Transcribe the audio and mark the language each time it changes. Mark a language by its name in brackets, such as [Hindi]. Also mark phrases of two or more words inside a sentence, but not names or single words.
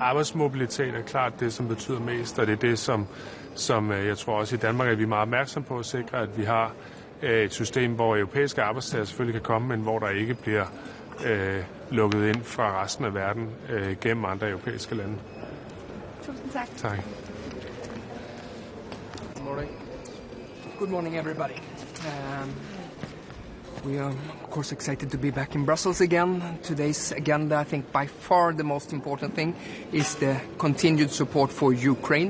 [Danish] Arbejdsmobilitet er klart det, som betyder mest, og det er det, som jeg tror også i Danmark, at vi er meget opmærksom på at sikre, at vi har et system, hvor europæiske arbejdstagere selvfølgelig kan komme, men hvor der ikke bliver lukket ind fra resten af verden gennem andre europæiske lande. Tusind tak. Tak. [English] Good morning. Good morning, everybody. We are, of course, excited to be back in Brussels again. Today's agenda, I think, by far the most important thing is the continued support for Ukraine.